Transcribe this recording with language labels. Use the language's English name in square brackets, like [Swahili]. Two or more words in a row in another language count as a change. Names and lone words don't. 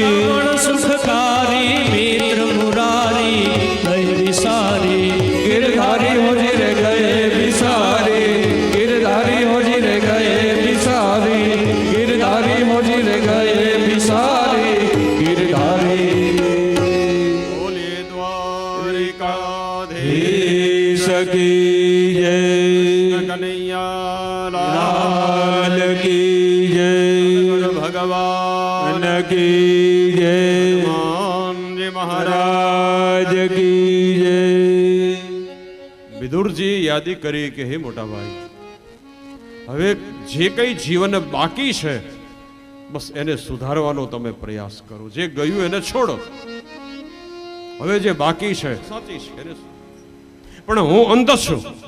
[Hindi] रावण सुखकारी मित्र मुरारी गए विसारी गिरधारी होजी रे गए बिसारी गिरधारी होजी रे गए बिसारी गिरधारी होजी रे गए बिसारी गिरधारी [Gujarati] બોલીએ દ્વારિકાધીશ [Hindi] ईश की जय કનૈયા लाल की जय ભગવાન की जय હનુમાનજી મહારાજ राज की जय [Gujarati] વિદુરજી યાદી કરી કે હે મોટા ભાઈ હવે જે કઈ જીવન બાકી છે બસ એને સુધારવાનો તમે પ્રયાસ કરો જે ગયું એને છોડો હવે જે બાકી છે સાચી છે એને પણ હું અંત છું